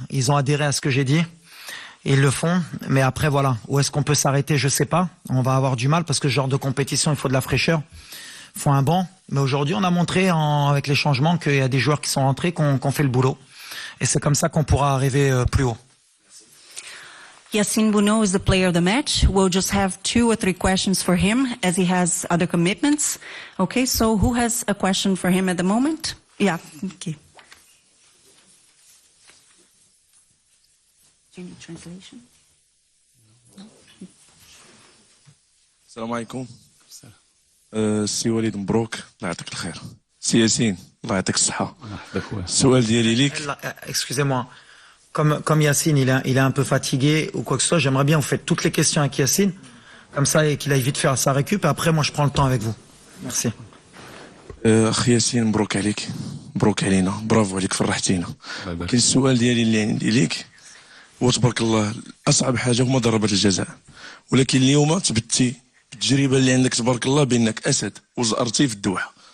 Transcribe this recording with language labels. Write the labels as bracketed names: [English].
[French] Ils ont adhéré à ce que j'ai dit. Ils le font. Mais après, voilà. Où est-ce qu'on peut s'arrêter? Je sais pas. On va avoir du mal parce que ce genre de compétition, il faut de la fraîcheur. Il faut un banc. Mais aujourd'hui, on a montré avec les changements qu'il y a des joueurs qui sont rentrés, qu'on fait le boulot. Et c'est comme ça qu'on pourra arriver plus haut. [English] Yassine Bounou is the player of the match. We'll just have 2 or 3 questions for him as he has other commitments. Okay, so who has a question for him at the moment? Yeah, okay. Do you need translation? [Arabic] السلام عليكم. سي وليد مبروك، الله يعطيك الخير. سي ياسين، الله يعطيك الصحة. السؤال ديالي ليك. [French] Excusez-moi. Comme Yassine, il est un peu fatigué ou quoi que ce soit, j'aimerais bien vous faites toutes les questions avec Yassine, comme ça, et qu'il aille vite faire sa récup, et après, moi, je prends le temps avec vous. Merci. [Arabic] أخي ياسين مبروك عليك، مبروك علينا، برافو عليك، فرحتينا. كاين السؤال ديالي اللي عندي ليك، هو تبارك الله أصعب حاجة هما ضربات الجزاء، ولكن اليوم تبتي بالتجربة اللي عندك تبارك الله بأنك أسد وزأرتي في الدوحة.